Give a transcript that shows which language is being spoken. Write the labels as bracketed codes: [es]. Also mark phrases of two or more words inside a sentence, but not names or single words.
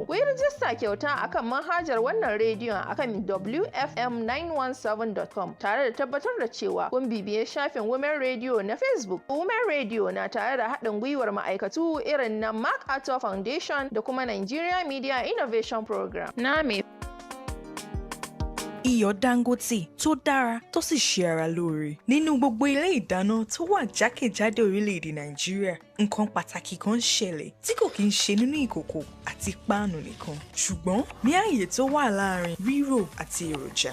[ha] Ku yi rijista kyauta akan manhajar wannan rediyon akan wfm917.com tare da tabbatar da cewa kun bibiye shafin Women Radio na Facebook. Women Radio na tare da haɗin gwiwar ma'aikatu irin na MacArthur Foundation da kuma Nigeria Media Innovation Program. Na me [yo] iyọ̀ Dangote tó dára tó sì ṣe ara lóore nínú gbogbo ilé ìdáná tó wà jákèjádò orílẹ̀-èdè Nàìjíríà. Nǹkan pàtàkì kan ń ṣẹlẹ̀ tí kò kí ń ṣe nínú ìkòkò àti páànù nìkan, ṣùgbọ́n ní ààyè tó wà láàárín rírò àti èròjà.